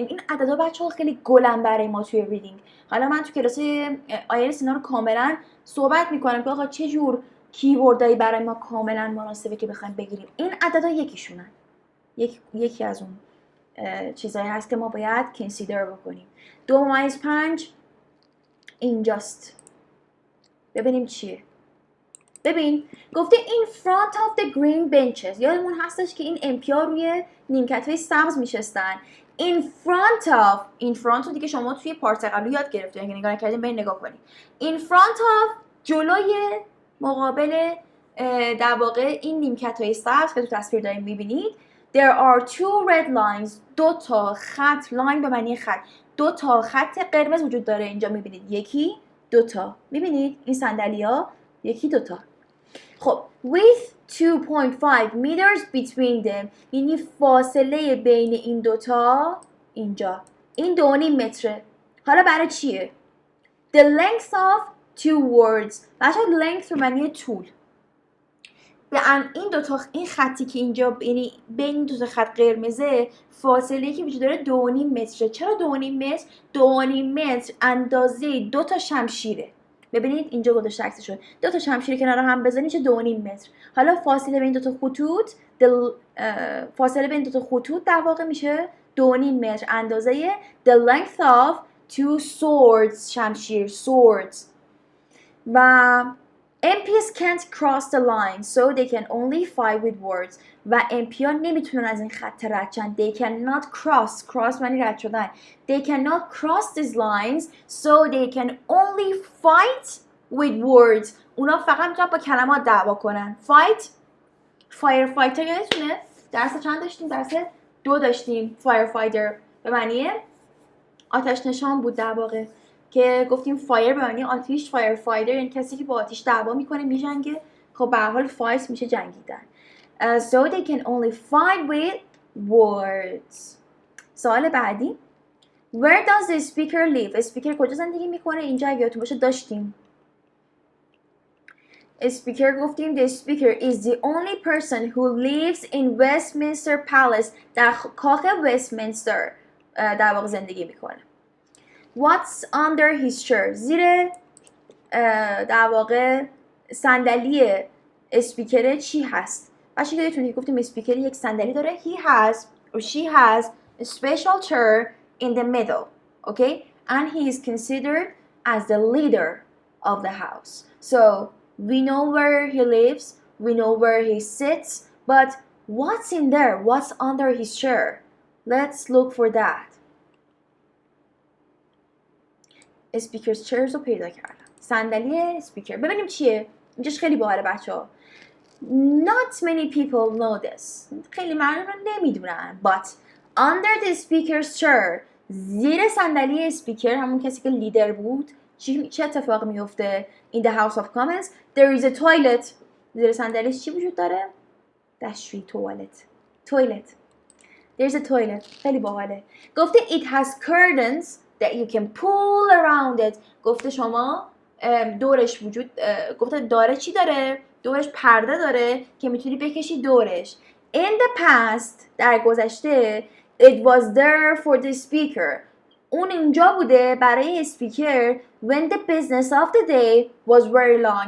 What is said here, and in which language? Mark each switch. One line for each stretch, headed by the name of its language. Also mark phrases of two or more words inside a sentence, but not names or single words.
Persian: این عددا بچه‌ها خیلی گلن برای ما توی ریدینگ. حالا من تو کلاس آیلتس اینا رو کاملا صحبت میکنم که آقا چه جور کیوردایی برای ما کاملا مناسبه که بخوایم بگیریم. این عددا یکیشونن. یکی از اون چیزایی هست که ما باید کنسیدر بکنیم. 2.5 اینجاست. ببینیم چیه. ببین گفته
English: in front of the green benches.
Persian: یادمون هستش که این امپیا روی نیمکت‌های سبز میشستن.
English: in front
Persian: رو دیگه شما توی پارت قبلی یاد گرفتید. اگه نگاه نکردین برید نگاه کنید.
English: in front of
Persian: جلوی مقابل در واقع این نیمکت‌های سبز که تو تصویر دارین می‌بینید
English: there are 2 red lines.
Persian: 2 تا خط، لاین به معنی خط. 2 تا خط قرمز وجود داره اینجا می‌بینید. یکی 2 تا. می‌بینید این صندلی‌ها یکی 2 تا.
English: خب with 2.5 meters between them.
Persian: یعنی فاصله بین این 2 تا اینجا این 2.5 متره. حالا برای چیه؟
English: The length of 2 words.
Persian: بچه length رو معنی طول. این 2 تا این خطی که اینجا یعنی بین این 2 تا خط قرمزه فاصله که وجود داره 2.5 متره. چرا 2.5 متر؟ 2.5 متر اندازه 2 تا شمشیره. ببینید اینجا گذاشته عکسشو. دو تا شمشیر کنار هم بزنید چه 2.5 متر. حالا فاصله بین دو تا خطوط در واقع میشه 2.5 متر، اندازه
English: the length of two swords،
Persian: شمشیر swords.
English: و MPs can't cross the line so they can only fight with words.
Persian: و MP ها نمیتونن از این خط رد شن.
English: They cannot cross
Persian: معنی رد شدن.
English: They cannot cross these lines so they can only fight with words.
Persian: اونا فقط میتونن با کلمات دعوا کنن.
English: Fight firefighter
Persian: یادتونه؟ درس چند داشتیم؟ درس 2 داشتیم. firefighter به معنی آتش نشان بود در واقع، که گفتیم فایر به معنی آتش،
English: fire fighter
Persian: یعنی کسی که با آتش دعوا میکنه میجنگه. خب به هر حال فایت میشه جنگیدن.
English: So they can only fight with words.
Persian: سوال بعدی.
English: Where does the speaker live؟
Persian: اسپیکر کجا زندگی میکنه؟ اینجا اگه یادتون باشه داشتیم. اسپیکر گفتیم
English: the speaker is the only person who lives in Westminster Palace.
Persian: در کاخ وستمینستر در واقع زندگی میکنه.
English: What's under his chair؟
Persian: زیر در واقع صندلی اسپیکر چی هست؟ بچه که یادتونه که گفتیم اسپیکر یک صندلی داره.
English: He has or she has a special chair in the middle, okay? And he is considered as the leader of the house. So we know where he lives, we know where he sits, but what's in there? What's under his chair? Let's look for that. speakers chairs
Persian: رو پیدا کردم. صندلی اسپیکر. ببینیم چیه؟ اینجاش خیلی باحاله بچه‌ها.
English: Not many people know this.
Persian: خیلی مردم رو نمیدونن.
English: But under the speaker's chair،
Persian: زیر صندلی اسپیکر، همون کسی که لیدر بود، چه اتفاقی میفته؟
English: In the House of Commons there is a toilet.
Persian: زیر صندلیش چی وجود داره؟ دستشویی،
English: toilet. There's a toilet.
Persian: خیلی باحاله. گفته
English: it has curtains that you can pull around it.
Persian: گفته شما دورش گفته داره چی داره؟ دورش پرده داره که میتونی بکشی دورش.
English: In the past،
Persian: در گذشته،
English: it was there for the speaker.
Persian: اون اینجا بوده برای اسپیکر
English: when the business of the day was very long.